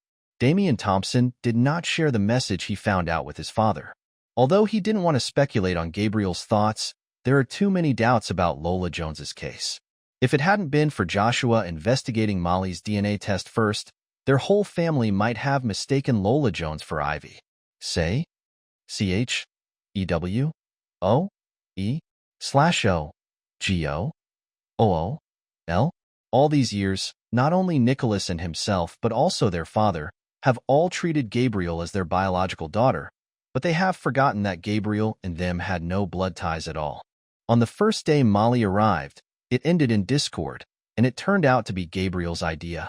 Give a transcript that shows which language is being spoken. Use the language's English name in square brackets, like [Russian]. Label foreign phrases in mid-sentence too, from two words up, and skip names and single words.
[English] Damien Thompson did not share the message he found out with his father. Although he didn't want to speculate on Gabriel's thoughts, there are too many doubts about Lola Jones's case. If it hadn't been for Joshua investigating Molly's DNA test first, their whole family might have mistaken Lola Jones for Ivy. Say? C-H-E-W-O-E/O-G-O-O-O-L? All these years, not only Nicholas and himself but also their father have all treated Gabriel as their biological daughter, but they have forgotten that Gabriel and them had no blood ties at all. On the first day Molly arrived, it ended in discord, and it turned out to be Gabriel's idea.